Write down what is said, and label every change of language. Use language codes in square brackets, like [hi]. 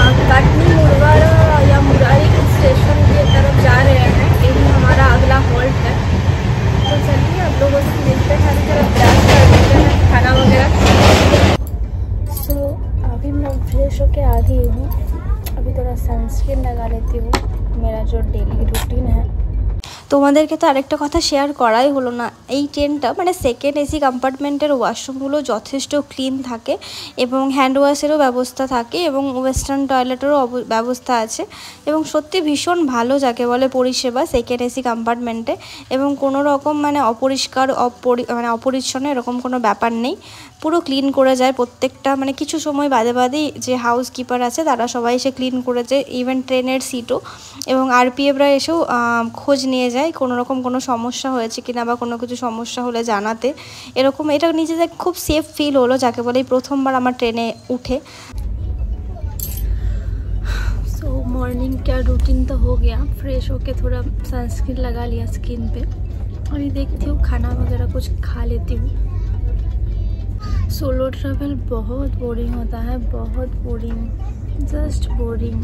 [hi] कटनी मुरवाड़ा या मुरारी स्टेशन की तरफ जा रहे हैं, यही हमारा अगला हॉल्ट है। तो चलिए आप लोगों से मिलते हैं, तरफ ब्रेक कर देते हैं, खाना वगैरह। सो अभी मैं फ्रेश होके आ गई हूँ, अभी थोड़ा सनस्क्रीन लगा लेती हूँ, मेरा जो डेली रूटीन है। [bn] তোমাদেরকে তো আরেকটা কথা শেয়ার করাই হলো না, এই ট্রেনটা মানে সেকেন্ড এসি কম্পার্টমেন্টের ওয়াশরুমগুলো যথেষ্ট ক্লিন থাকে এবং হ্যান্ড ওয়াশেরও ব্যবস্থা থাকে এবং ওয়েস্টার্ন টয়লেটেরও ব্যবস্থা আছে এবং সত্যি ভীষণ ভালো যাকে বলে পরিষেবা সেকেন্ড এসি কম্পার্টমেন্টে। এবং কোনো রকম মানে অপরিষ্কার অপরিচ্ছন্ন এরকম কোনো ব্যাপার নেই, পুরো ক্লিন করে যায় প্রত্যেকটা, মানে কিছু সময় বাদে বাদেই যে হাউস কিপার আছে তারা সবাই এসে ক্লিন করে যায়, ইভেন ট্রেনের সিটও। এবং আরপিএফরা এসেও খোঁজ নিয়ে যায় কোনো রকম কোনো সমস্যা হয়েছে কিনা বা কোনো কিছু সমস্যা হলে জানাতে, এরকম। এটা নিজেদের খুব সেফ ফিল হলো যাকে বলে প্রথমবার আমার ট্রেনে [hi] उठे। सो मॉर्निंग का रूटीन तो हो गया, फ्रेश होके थोड़ा सनस्क्रीन लगा लिया स्किन पे, अभी देखती हूँ खाना वगैरह कुछ खा लेती हूँ। सोलो ट्रैवल बहुत बोरिंग होता है, बहुत बोरिंग, जस्ट बोरिंग।